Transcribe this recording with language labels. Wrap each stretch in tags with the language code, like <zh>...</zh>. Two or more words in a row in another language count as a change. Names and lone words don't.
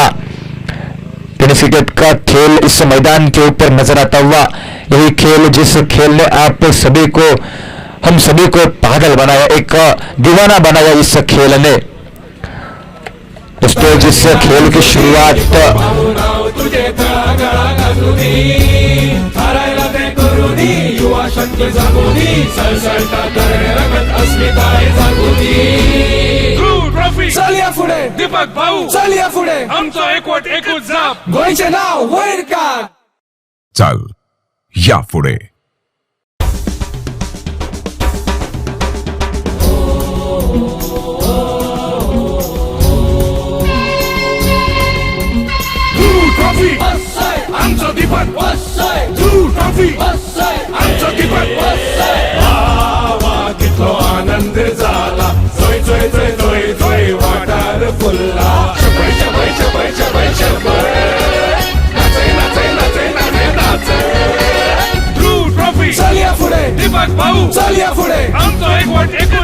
<hi>टेनिस क्रिकेट का खेल इस मैदान के ऊपर नजर आता हुआ, यही खेल जिस खेल ने आप सभी को, हम सभी को पागल बनाया, एक दीवाना बनाया इस खेल ने। दोस्तों, जिस खेल की शुरुआत</hi> <kok>युवा शक्ती जागोनी सळसळता रगत अस्मिताय जागोनी ट्रॉफी चल या पुढे दीपक भाऊ, चल या पुढे आमचा एकवट एकूच जाप, गोयचे नाव वैर का चाल या पुढे. ट्रॉफी आमचा दीपक, ट्रॉफी आमचा दीपक. कितलो आनंद झाला, जोय जोय जोय जोय जोय वाटार फुलला, शपय शपय शपय शपय शपय नाचे नाचे नाचे नाचे नाचे. ट्रॉफी चल या पुढे दीपक भाऊ, चल या पुढे आमचा एकवट</kok>